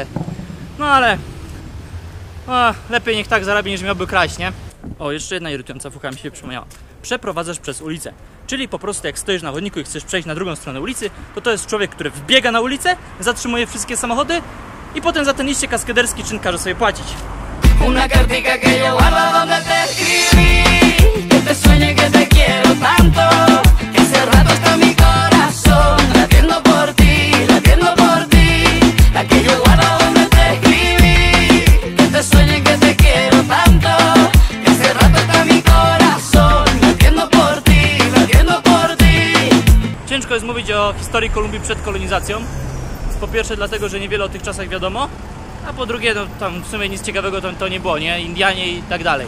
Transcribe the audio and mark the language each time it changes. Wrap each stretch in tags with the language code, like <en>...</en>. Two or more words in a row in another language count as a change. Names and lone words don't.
<pl>No ale lepiej niech tak zarabia, niż miałby kraść, nie? O, jeszcze jedna irytująca fucha mi się przypomniała. Przeprowadzasz przez ulicę. Czyli po prostu jak stoisz na chodniku i chcesz przejść na drugą stronę ulicy, to jest człowiek, który wbiega na ulicę, zatrzymuje wszystkie samochody i potem za ten liście kaskaderski czyn każe sobie płacić.</pl> <es>Una cartica que yo guardo donde te escribí, que te sueñe que te quiero tanto, que hace rato está mi corazón latiendo por ti, la que yo guardo donde te escribí, que te sueñe que te quiero tanto, que hace rato está mi corazón latiendo por ti.</es> <pl>Ciężko jest mówić o historii Kolumbii przed kolonizacją. Po pierwsze dlatego, że niewiele o tych czasach wiadomo, a po drugie, no tam w sumie nic ciekawego to nie było, nie? Indianie i tak dalej.</pl>